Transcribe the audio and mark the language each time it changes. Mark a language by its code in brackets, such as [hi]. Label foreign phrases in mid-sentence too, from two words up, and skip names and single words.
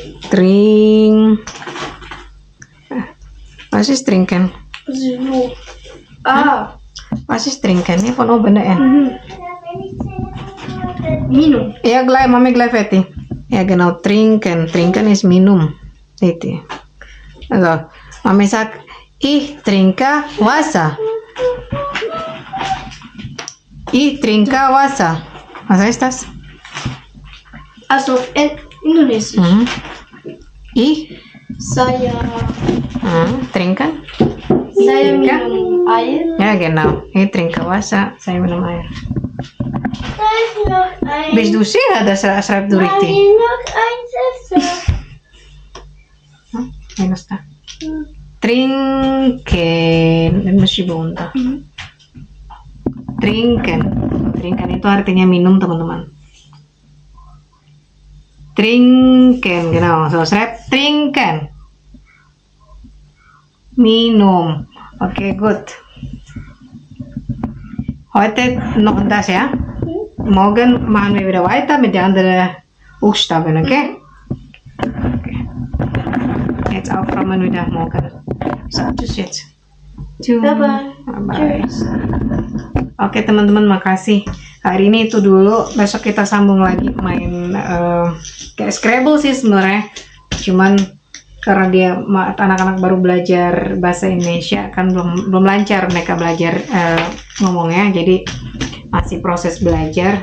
[de] Was ist trinken? so. Was ist trinken? Hier von oben der N. Minum. Ja, gleich, Mami gleich fertig. Ja, genau, trinken. Trinken ist minum. Itu. Also, Mami sagt, ich trinke Wasser. Ich trinke Wasser. Was heißt das? Also in Indonesisch. Ich [id] Saya [de] trinken. [id] Saya minum air. [de] Ja, genau. Ich trinke Wasser. [id] Saya minum air. [de] Da ist noch ein. Bist du sicher, dass schreibt du Da richtig? ist noch ein Sessel. Minus da. Trinken. [id] Ini masih bunta. [de] Trinken. [id] Trinken itu artinya minum, teman-teman. [de] Trinken, genau. So, schreibt trinken. Minum. Okay, gut. Heute noch das, ja? Morgen machen wir wieder weiter mit den anderen Buchstaben, okay? Okay. Jetzt aufräumen wieder morgen. So, tschüss jetzt. Tschüss. Bye-bye. Bye-bye. [id] Oke teman-teman, makasih. Hari ini itu dulu. Besok kita sambung lagi main kayak Scrabble sih sebenarnya. Cuman karena dia anak-anak baru belajar bahasa Indonesia kan belum lancar mereka belajar ngomongnya, jadi masih proses belajar.